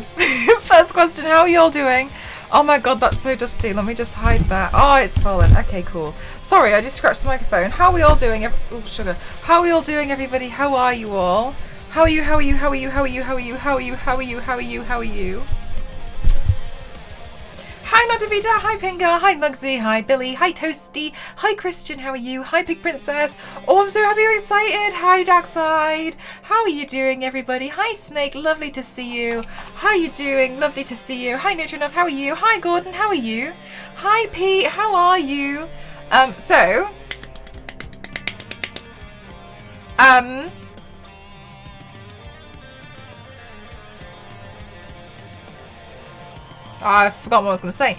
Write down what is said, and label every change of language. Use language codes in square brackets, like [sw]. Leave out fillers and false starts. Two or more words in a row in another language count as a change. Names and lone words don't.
[en] First question, how are y'all doing? Oh my god, that's so dusty. Let me just hide that. Oh, it's fallen. Okay, cool. Sorry, I just scratched the microphone. How are we all doing? Oh, sugar. How are we all doing, everybody? How are you all? How are you? How are you? How are you? How are you? How are you? How are you? How are you? How are you? How are you? Hi Nodavita, hi Pinga, hi Mugsy, hi Billy, hi Toasty, hi Christian, how are you? Hi Pig Princess. Oh, I'm so happy you're excited. Hi Darkside. How are you doing, everybody? Hi Snake, lovely to see you. How are you doing? Lovely to see you. Hi Nutrinough, how are you? Hi Gordon, how are you? Hi Pete, how are you? I forgot what I was going to say.